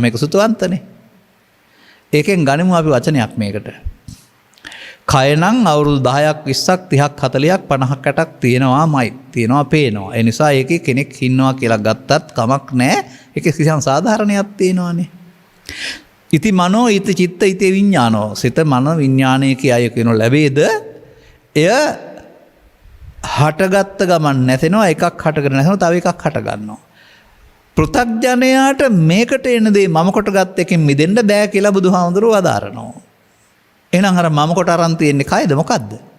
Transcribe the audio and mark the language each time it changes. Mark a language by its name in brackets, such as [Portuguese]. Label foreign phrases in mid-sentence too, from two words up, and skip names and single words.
[Sinhala] මේක සුතවන්තනේ. ඒකෙන් ගනිමු අපි වචනයක් මේකට. කය නම් අවුරුදු 10ක් 20ක් 30ක් 40ක් 50ක් 60ක් තියෙනවාමයි. තියෙනවා පේනවා. ඒ නිසා ඒකේ කෙනෙක් ඉන්නවා කියලා ගත්තත් කමක් නැහැ. ඒකේ කිසියම් සාධාරණයක් තියෙනවානේ. [Pali] ඉති මනෝ ඉති චිත්ත ඉති විඥානෝ. [Sinhala] සිත මන විඥානය කියය කියන ලැබේද? එය හටගත්ත ගමන් නැතෙනවා. එකක් හටගෙන නැතෙනවා. තව එකක් හට ගන්නවා. පෘථග්ජනයාට මේකට එන දේ මම කොට ගත් එකෙන් මිදෙන්න බෑ කියලා බුදුහාමුදුරුවෝ වදාරනවා. එහෙනම් අර මම කොට අරන් තියෙන්නේ කයද මොකද්ද?